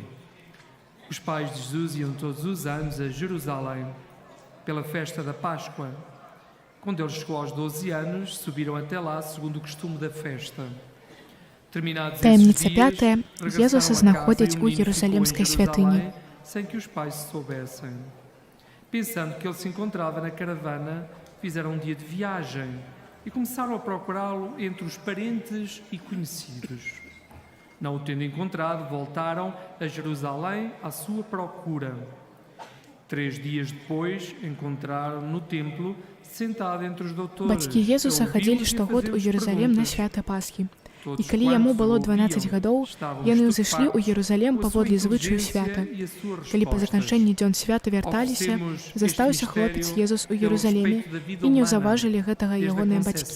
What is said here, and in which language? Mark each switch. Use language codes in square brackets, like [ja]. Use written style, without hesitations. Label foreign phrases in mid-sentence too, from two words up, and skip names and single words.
[pt] Os pais de Jesus iam todos os anos a Jerusalém pela festa da Páscoa. Quando ele chegou aos 12 anos, subiram até lá segundo o costume da festa. Terminados esses [uk] Таємниця [pt] dias, [uk] п'ята. [pt] regressaram [uk] Єзуса [pt] a casa [uk] знаходять [pt] e o [uk] у [pt] menino ficou em [uk] Єрусалимській [pt] Jerusalém [uk] святині. [pt] sem que os pais se soubessem. Pensando que ele se encontrava na caravana, fizeram um dia de viagem e começaram a procurá-lo entre os parentes e conhecidos. Não o tendo encontrado, voltaram a Jerusalém à sua procura. 3 dias depois, encontraram no templo, sentado entre os doutores. [be] Бацькі Езуса хадзілі штогод у Єрусалим на свята Пасхі. І калі яму было 12 гадоў, яны ўзышлі ў Єрусалим паводле звычаю свята. Калі па заканчэнні дзён свята вярталіся, застаўся хлопец Езус у Єрусаліме, і не ўзаважылі гэтага ягоныя бацькі.